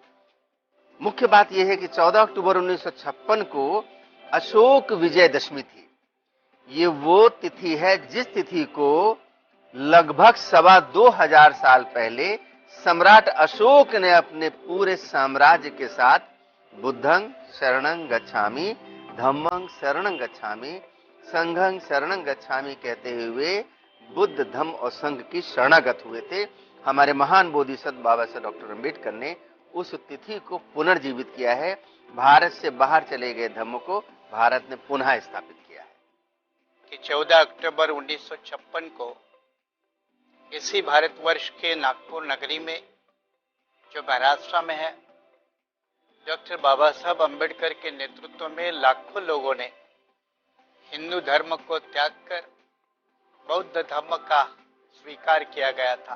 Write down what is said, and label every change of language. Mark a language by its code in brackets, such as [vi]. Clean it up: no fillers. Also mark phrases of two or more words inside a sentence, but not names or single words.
[hi] मुख्य बात यह है कि 14 अक्टूबर 1956 को अशोक विजयदशमी थी। ये वो तिथि है जिस तिथि को लगभग 2,2500 साल पहले सम्राट अशोक ने अपने पूरे साम्राज्य के साथ [pi] बुद्धं शरणं गच्छामि, धम्मं शरणं गच्छामि, संघं शरणं गच्छामि [hi] कहते हुए बुद्ध, धम्म और संघ की शरणागत हुए थे। हमारे महान बोधिसत्व बाबा साहब डॉक्टर अम्बेडकर ने उस तिथि को पुनर्जीवित किया है। भारत से बाहर चले गए धम्म को भारत ने पुनः स्थापित किया है कि 14 अक्टूबर 1956 को इसी भारतवर्ष के नागपुर नगरी में, जो महाराष्ट्र में है, डॉक्टर बाबा साहब अम्बेडकर के नेतृत्व में लाखों लोगों ने हिंदू धर्म को त्याग कर बौद्ध धर्म का स्वीकार किया गया था।